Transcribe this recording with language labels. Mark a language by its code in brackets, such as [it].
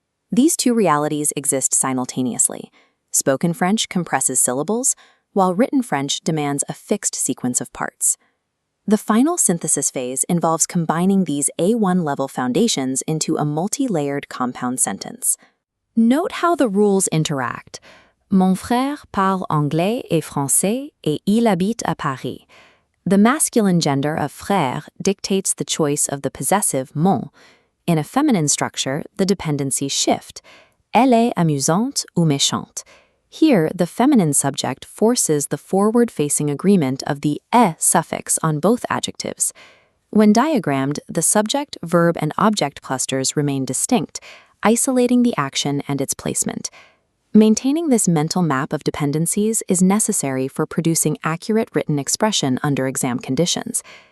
[en] These two realities exist simultaneously. Spoken French compresses syllables, while written French demands a fixed sequence of parts. The final synthesis phase involves combining these A1 level foundations into a multi-layered compound sentence. Note how the rules interact. [fr] Mon frère parle anglais et français et il habite à Paris. [en] The masculine gender of frère dictates the choice of the possessive mon. In a feminine structure, the dependencies shift. [fr] Elle est amusante ou méchante. [en] Here, the feminine subject forces the forward-facing agreement of the e suffix on both adjectives. When diagrammed, the subject, verb, and object clusters remain distinct, isolating the action and its placement. Maintaining this mental map of dependencies is necessary for producing accurate written expression under exam conditions.